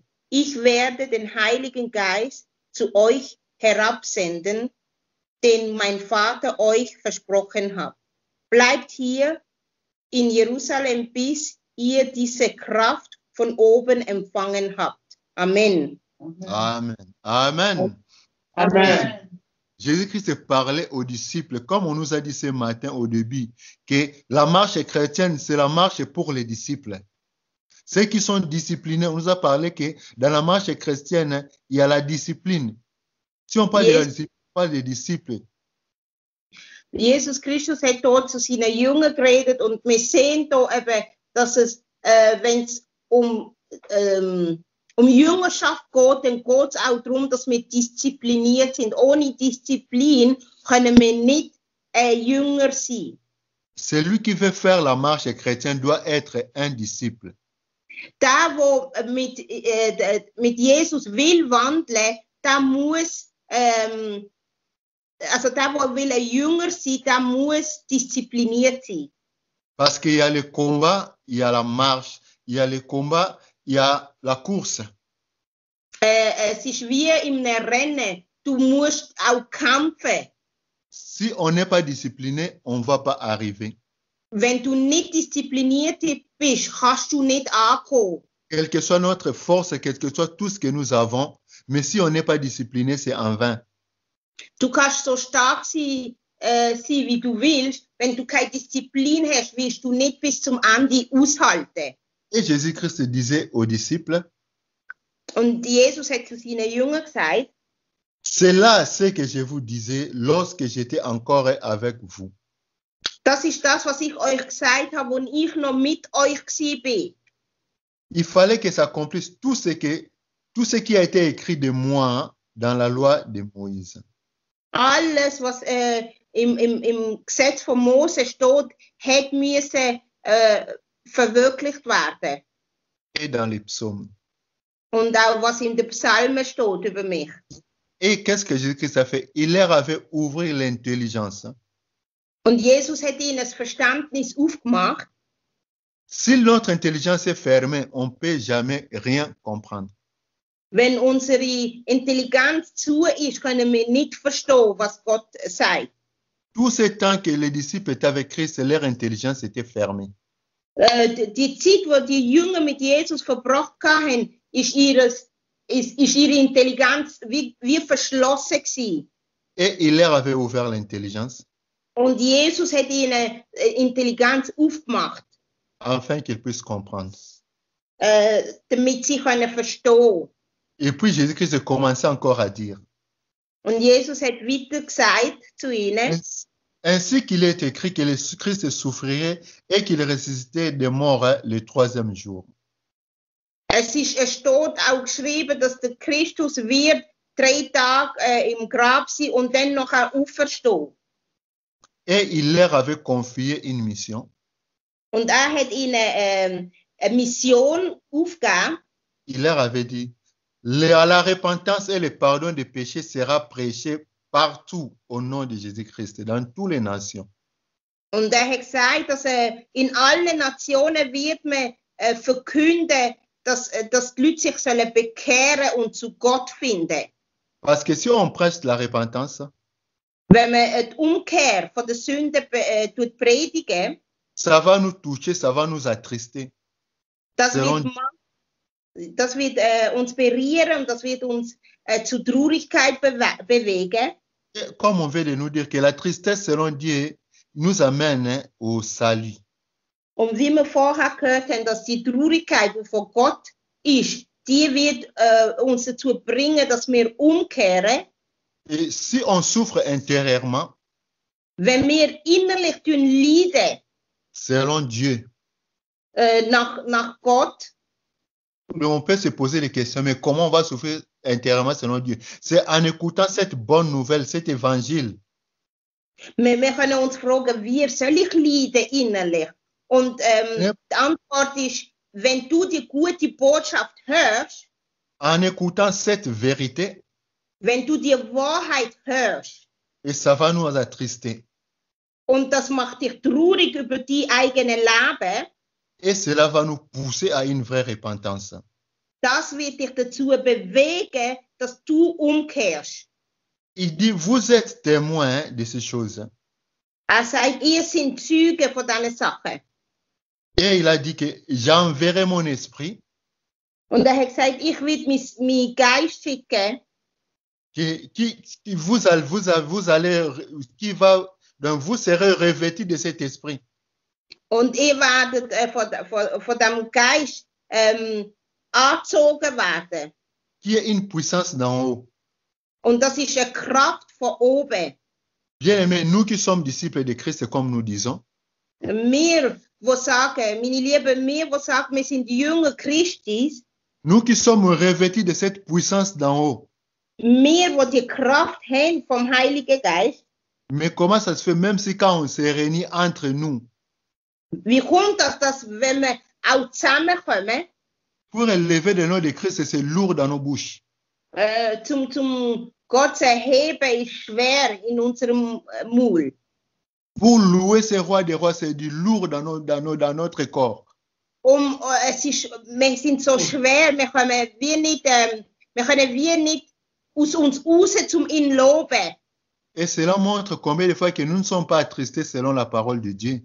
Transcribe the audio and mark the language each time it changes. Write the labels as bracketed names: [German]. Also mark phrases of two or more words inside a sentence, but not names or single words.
[German] Ich werde den Heiligen Geist zu euch herabsenden, den mein Vater euch versprochen hat. Bleibt hier in Jerusalem, bis ihr diese Kraft von oben empfangen habt. Amen. Amen. Amen. Amen. [French] Jésus-Christ parlait aux disciples, comme on nous a dit ce matin au début, que la marche chrétienne, c'est la marche pour les disciples. Ceux qui sont disciplinés, on nous a parlé que dans la marche chrétienne, il y a la discipline. Si on parle de la discipline, on parle des disciples. [German] Jesus Christus hat dort zu seinen Jüngern geredet und wir sehen da eben, dass es, wenn es um Jüngerschaft geht, dann geht es auch darum, dass wir diszipliniert sind. Ohne Disziplin können wir nicht Jünger sein. [French] Celui qui veut faire la marche chrétienne doit être un disciple. [German] Der, der mit Jesus will wandeln, der muss, also der will ein Jünger sein, der muss diszipliniert sein. [French] Parce qu'il y a le combat, il y a la marche, il y a le combat, il y a la course. [German] Es ist wie in einem Rennen. Du musst auch kämpfen. [French] Si on n'est pas discipliné, on ne va pas arriver. [German] Wenn du nicht diszipliniert bist, kannst du nicht ankommen. [French] Quelle que soit notre force, quel que soit tout ce que nous avons, mais si on n'est pas discipliné, c'est en vain. [German] Du kannst so stark sein, wie du willst. Wenn du keine Disziplin hast, wirst du nicht bis zum Ende aushalten. [French] Et Jésus-Christ disait aux disciples, [German] Und Jesus hat zu seinen Jüngern gesagt, [French] c'est là ce que je vous disais lorsque j'étais encore avec vous. [German] das ist das, was ich euch gesagt habe, als ich noch mit euch war. [French] Il fallait que s'accomplisse tout ce qui a été écrit de moi dans la loi de Moïse. [German] Alles, was im Gesetz von Mose steht, hat müssen verwirklicht werden. [French] Et dans les psaumes. [German] Und auch was in den Psalmen steht über mich. [French] Et qu'est-ce que Jésus-Christ a fait? Il leur avait ouvert l'intelligence. [German] Und Jesus hat ihnen das Verständnis aufgemacht. [French] Si notre intelligence est fermée, on ne peut jamais rien comprendre. [German] Wenn unsere Intelligenz zu ist, können wir nicht verstehen, was Gott sagt. [French] Tout ce temps que les disciples étaient avec Christ, leur intelligence était fermée. [German] Die Zeit, wo die Jünger mit Jesus verbracht haben, ist ihre Intelligenz wie verschlossen gewesen. [French] Et il leur avait ouvert l'intelligence. [German] Und Jesus hat ihnen Intelligenz aufgemacht, [French] afin qu'ils puissent comprendre. [German] damit sie können verstehen. [French] Et puis Jésus-Christ commençait encore à dire, [German] Und Jesus hat weiter gesagt zu ihnen, [French] ainsi qu'il est écrit que le Christ souffrirait et qu'il ressuscitait des morts le troisième jour. [German] es steht auch geschrieben, dass der Christus wird 3 Tage im Grab sein und dann noch auferstehen. [French] Et il leur avait confié une mission. [German] Und hat ihnen eine Mission aufgegeben. [French] Il leur avait dit, la repentance et le pardon des péchés sera prêché partout au nom de Jésus-Christ, dans toutes les nations. [German] Und hat gesagt, dass in allen Nationen wird man verkünden, dass die Leute sich sollen bekehren und zu Gott finden. [French] Parce que si on prêche la repentance, [German] Wenn man die Umkehr von der Sünde predigen, [French] ça va nous toucher, ça va nous attrister. [German] das wird uns berühren und das wird uns zu Traurigkeit bewegen. [French] Et comme on veut de nous dire que la tristesse selon Dieu nous amène au salut. [German] Und wie wir vorher gehört haben, dass die Traurigkeit, die von Gott ist, die wird uns dazu bringen, dass wir umkehren. [French] Et si on souffre intérieurement, [German] wenn wir innerlich leiden, [French] selon Dieu, [German] nach Gott, [French] on peut se poser des questions, mais comment on va souffrir intérieurement selon Dieu? C'est en écoutant cette bonne nouvelle, cet évangile. [German] Wir können uns fragen, wie soll ich leiden innerlich? Und die Antwort ist, wenn du die gute Botschaft hörst, [French] en écoutant cette vérité, [German] wenn du die Wahrheit hörst, [French] et ça va nous attrister. [German] Und das macht dich traurig über dein eigenes Leben, [French] et cela va nous pousser à une vraie repentance. [German] Das wird dich dazu bewegen, dass du umkehrst. [French] Il dit, vous êtes témoins de ces choses. [German] Sagt, ihr seid Zeugen von diesen Sachen. [French] Et il a dit que j'enverrai mon esprit. [German] Und hat gesagt, ich will mein Geist schicken. [French] Donc vous serez revêtis de cet esprit. [German] Und ihr werdet von dem Geist angezogen werden. [French] Qui est une puissance d'en haut. [German] Und das ist eine Kraft von oben. [French] Bien aimés, nous qui sommes disciples de Christ, comme nous disons. [German] Wir, die sagen, meine Lieben, wir sagen, wir sind die Jünger Christi. [French] Nous qui sommes revêtis de cette puissance d'en haut. [German] Wir, die die Kraft haben vom Heiligen Geist. [French] Mais comment ça se fait, même si quand on se réunit entre nous? [German] Wie kommt das, dass wenn wir auch zusammenkommen? [French] Pour élever le nom de Christ, c'est lourd dans nos bouches. [German] Zum Gott zu erheben ist schwer in unserem Maul. [French] Pour louer ce roi des rois, c'est du lourd dans notre corps. [German] Wir sind so schwer, wir können wir nicht aus uns raus zum ihn loben. [French] Et cela montre combien de fois que nous ne sommes pas attristés selon la parole de Dieu.